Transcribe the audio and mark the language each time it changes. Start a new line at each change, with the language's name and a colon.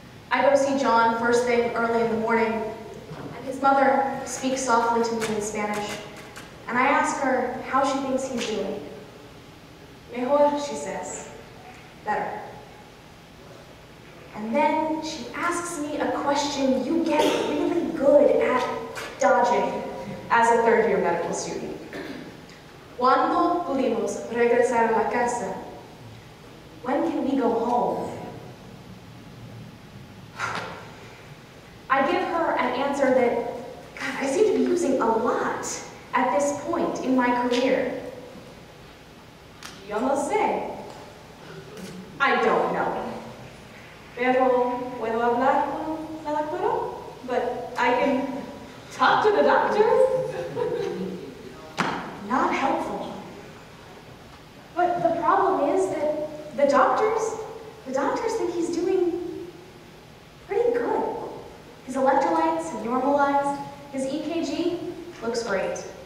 English: I go see John first thing early in the morning, and his mother speaks softly to me in Spanish, and I ask her how she thinks he's doing. Mejor, she says. Better. And then she asks me a question you get really good at dodging as a third-year medical student.
Spanish: ¿Cuándo pudimos regresar a la casa?
English: When can we go home? I give her an answer that, God, I seem to be using a lot at this point in my career.
Spanish: Yo no sé.
English: I don't know.
Spanish: Pero puedo hablar con la doctora?
English: But I can talk to the doctor? Not helpful. But the problem is that the doctors think he's doing pretty good. His electrolytes have normalized, his EKG looks great.